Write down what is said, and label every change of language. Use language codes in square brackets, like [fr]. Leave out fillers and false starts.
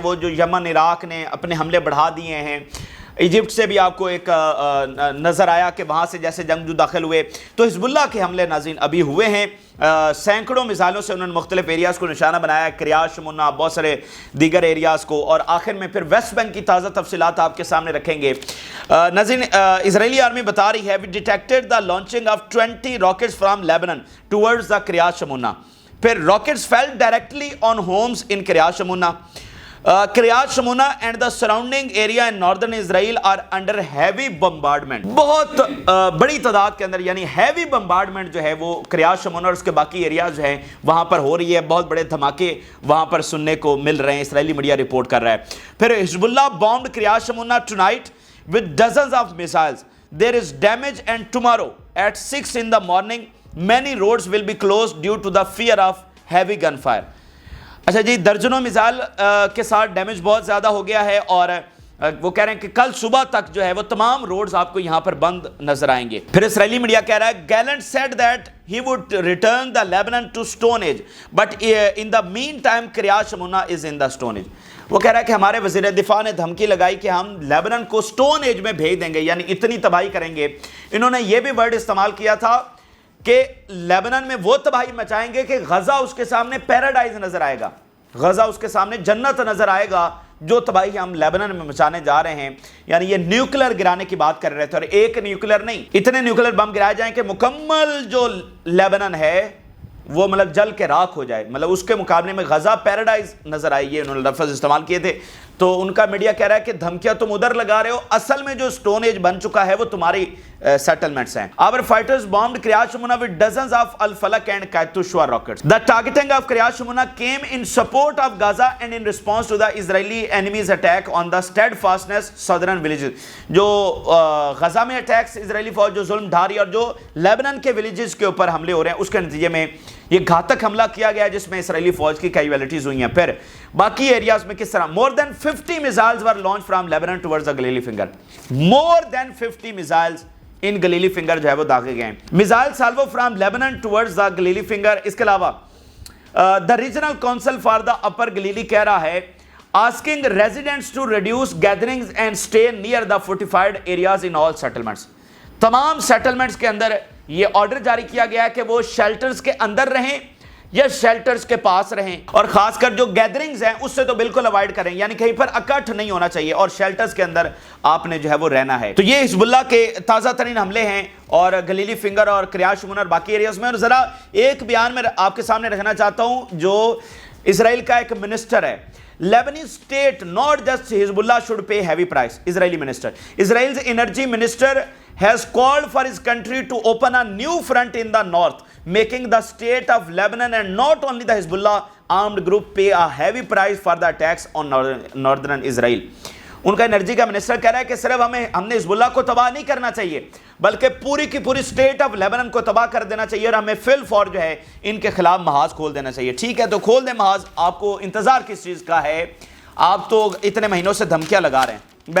[ur] وہ جو یمن عراق نے اپنے حملے بڑھا دیے ہیں, ایجپٹ سے بھی آپ کو ایک نظر آیا کہ وہاں سے جیسے جنگجو داخل ہوئے. تو حزب اللہ کے حملے ناظرین ابھی ہوئے ہیں. سینکڑوں میزائلوں سے انہوں نے مختلف ایریاز کو نشانہ بنایا, کریات شمونہ, بہت سارے دیگر ایریاز کو. اور آخر میں پھر ویسٹ بینک کی تازہ تفصیلات آپ کے سامنے رکھیں گے. ناظرین اسرائیلی آرمی بتا رہی ہے [en] we detected the launching of 20 rockets from Lebanon towards the Kiryat Shmona. پھر rockets fell directly on homes in Kiryat Shmona. Kiryat Shmona and the surrounding area in northern Israel are under heavy bombardment. [ur] بہت بڑی تعداد کے اندر یعنی heavy bombardment جو ہے وہ Kiryat شمونہ اور اس کے باقی ایریاز جو ہیں وہاں پر ہو رہی ہے. بہت بڑے دھماکے وہاں پر سننے کو مل رہے ہیں, اسرائیلی میڈیا رپورٹ کر رہا ہے. پھر حزب اللہ [en] Bombed Kiryat Shmona tonight with dozens of missiles. there is damage and tomorrow at 6 in the morning many roads will be closed due to the fear of heavy gunfire. [ur] اچھا جی درجنوں میزائل کے ساتھ ڈیمیج بہت زیادہ ہو گیا ہے اور وہ کہہ رہے ہیں کہ کل صبح تک جو ہے وہ تمام روڈز آپ کو یہاں پر بند نظر آئیں گے. پھر اسرائیلی میڈیا کہہ رہا ہے [en] Gallant said that he would return the Lebanon to Stone Age but in the meantime Kiryat Shmona is in the Stone Age. [ur] وہ کہہ رہا ہے کہ ہمارے وزیر دفاع نے دھمکی لگائی کہ ہم لیبنن کو سٹون ایج میں بھیج دیں گے, یعنی اتنی تباہی کریں گے. انہوں نے یہ بھی ورڈ استعمال کیا تھا کہ لیبنن میں وہ تباہی مچائیں گے کہ غزہ اس کے سامنے پیراڈائز نظر آئے گا, غزہ اس کے سامنے جنت نظر آئے گا, جو تباہی ہم لیبنن میں مچانے جا رہے ہیں. یعنی یہ نیوکلر گرانے کی بات کر رہے تھے, اور ایک نیوکلر نہیں, اتنے نیوکلر بم گرائے جائیں کہ مکمل جو لیبنن ہے وہ مطلب جل کے راکھ ہو جائے. مطلب اس کے مقابلے میں غزہ پیراڈائز نظر آئی, یہ انہوں نے لفظ استعمال کیے تھے. تو ان کا میڈیا کہہ رہا ہے کہ دھمکیاں تم ادھر لگا رہے ہو, اصل میں جو سٹون ایج بن چکا ہے وہ تمہاری سیٹلمنٹس ہیں. [en] Our fighters bombed Kiryat Shmona with dozens of Al-Falaq and Katyusha rockets. The targeting of Kiryat Shmona came in support of Gaza and in response to the Israeli enemy's attack on the steadfastness southern villages. [ur] جو غزہ میں attacks اسرائیلی فوج جو ظلم ڈھاری اور جو لیبنن کے villages کے اوپر حملے ہو رہے ہیں اس کے نتیجے میں یہ گھاتک حملہ کیا گیا جس میں اسرائیلی فوج کی کیجویلٹیز ہوئی ہیں. پھر باقی ایریاز میں کس طرح [en] more than 50 missiles were launched from Lebanon towards the Galilee finger. More than 50 missiles in Galilee finger [ur] جو ہے وہ داغے گئے ہیں. [en] Missile salvo from Lebanon towards the Galilee finger. [ur] اس کے علاوہ [en] the regional council for the upper Galilee [ur] کہہ رہا ہے [en] asking residents to reduce gatherings and stay near the fortified areas in all settlements. [ur] تمام سیٹلمنٹس کے اندر یہ آرڈر جاری کیا گیا ہے کہ وہ شیلٹرز کے اندر رہیں یا شیلٹرز کے پاس رہیں, اور خاص کر جو گیدرنگز ہیں اس سے تو بالکل اوائڈ کریں, یعنی کہیں پر اکٹھ نہیں ہونا چاہیے اور شیلٹرز کے اندر آپ نے جو ہے وہ رہنا ہے. تو یہ حزب اللہ کے تازہ ترین حملے ہیں اور گلیلی فنگر اور کریات شمونا اور باقی ایریاز میں. اور ذرا ایک بیان میں آپ کے سامنے رکھنا چاہتا ہوں جو اسرائیل کا ایک منسٹر ہے. [en] Lebanese state not just Hezbollah should pay heavy price. Israeli minister. Israel's energy minister has called for his country to open a new front in the north, making the state of Lebanon and not only the Hezbollah armed group pay a heavy price for the attacks on northern Israel. [ur] ان کا energy کا minister کہہ رہا ہے کہ صرف ہم نے حزب اللہ کو تباہ نہیں کرنا چاہیے بلکہ پوری کی پوری سٹیٹ آف لیبنن کو تباہ کر دینا چاہیے, اور ہمیں فی الفور جو ہے ان کے خلاف محاذ کھول دینا چاہیے. ٹھیک ہے تو کھول دیں محاذ, آپ کو انتظار کس چیز کا ہے, آپ تو اتنے مہینوں سے دھمکیاں لگا رہے ہیں.